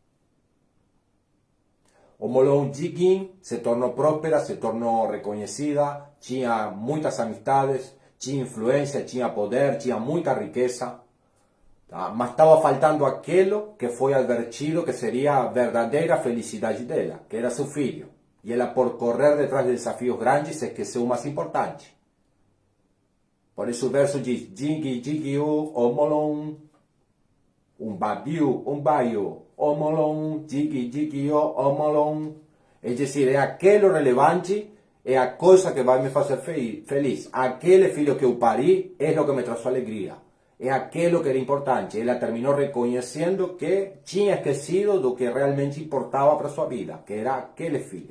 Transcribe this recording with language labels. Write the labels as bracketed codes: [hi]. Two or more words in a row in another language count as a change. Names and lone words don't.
[pt] O Omolou Jikin se tornou próspera, se tornou reconhecida, tinha muitas amistades, tinha influência, tinha poder, tinha muita riqueza. Tá? Mas estava faltando aquilo que foi advertido que seria a verdadeira felicidade dela, que era seu filho. E ela, por correr detrás de desafios grandes, esqueceu o mais importante. Por isso o verso diz: [yo] Jigi, jigi-o, omolon, babiu, baio, omolon, jigi, jigi-o, omolon. [pt] É dizer, é aquilo relevante, é a coisa que vai me fazer feliz. Aquele filho que eu pari é o que me traz alegria. É aquilo que era importante. Ela terminou reconhecendo que tinha esquecido do que realmente importava para sua vida, que era aquele filho.